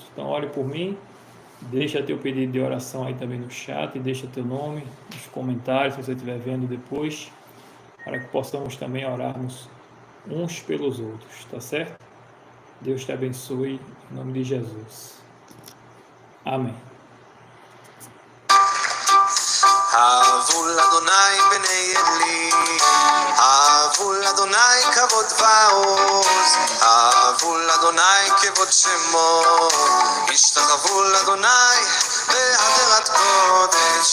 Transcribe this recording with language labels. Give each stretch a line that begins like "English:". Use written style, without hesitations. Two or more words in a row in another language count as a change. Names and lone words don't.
Portuguese: Então ore por mim, deixa teu pedido de oração aí também no chat, deixa teu nome nos comentários se você estiver vendo depois, para que possamos também orarmos uns pelos outros, tá certo? Deus te abençoe em nome de Jesus. Amém.
Hebrew: אהבו לאדוני בני אלי, אהבו לאדוני כבוד ועוז, אהבו לאדוני כבוד שמו, השתחוו לאדוני בהדרת קודש.